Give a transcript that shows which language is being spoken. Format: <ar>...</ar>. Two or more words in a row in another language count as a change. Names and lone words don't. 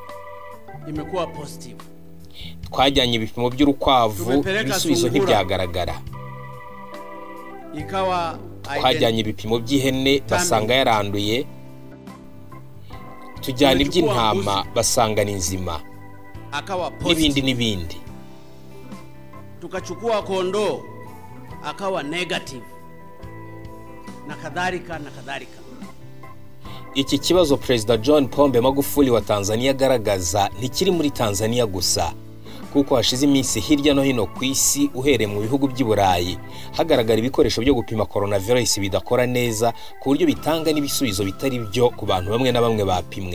<rw>Twajyanye ibipimo by'urukwavu, ibisubizo ntibyagaragara. Twajyanye ibipimo by'ihene basanga yaranduye, tujyana iby'intama basanga ni nzima, n'ibindi.</rw> <sw>Tukachukua kondoo akawa negative, na kadhalika.</sw> <rw>Iki kibazo President John Pombe Magufuli wa Tanzania agaragaza ntikiri muri Tanzania gusa, kuko hashize iminsi hirya no hino ku isi uhereye mu bihugu by'Iburayi hagaragara ibikoresho byo gupima coronavirus bidakora neza ku buryo bitanga n'ibisubizo bitari byo ku bantu bamwe na bamwe bapimwe.</rw>